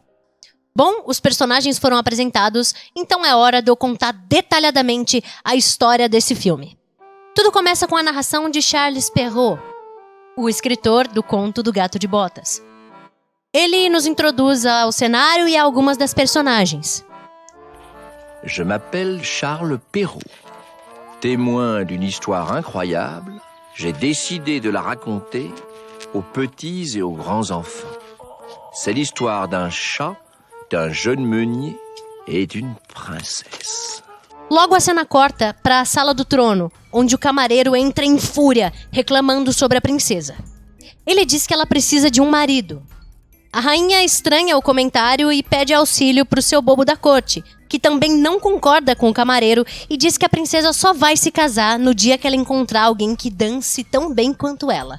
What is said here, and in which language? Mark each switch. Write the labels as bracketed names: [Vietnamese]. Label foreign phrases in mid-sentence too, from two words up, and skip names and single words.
[Portuguese] Bom, os personagens foram apresentados, então é hora de eu contar detalhadamente a história desse filme. Tudo começa com a narração de Charles Perrault, o escritor do conto do Gato de Botas. Ele nos introduz ao cenário e a algumas das personagens. [French] Je m'appelle Charles Perrault. Témoin d'une histoire incroyable, j'ai décidé de la raconter aux petits et aux grands enfants. C'est l'histoire d'un chat, d'un jeune meunier et d'une princesse. [Portuguese] Logo a cena corta para a sala do trono, onde o camareiro entra em fúria, reclamando sobre a princesa. Ele diz que ela precisa de um marido. A rainha estranha o comentário e pede auxílio para o seu bobo da corte, que também não concorda com o camareiro e diz que a princesa só vai se casar no dia que ela encontrar alguém que dance tão bem quanto ela.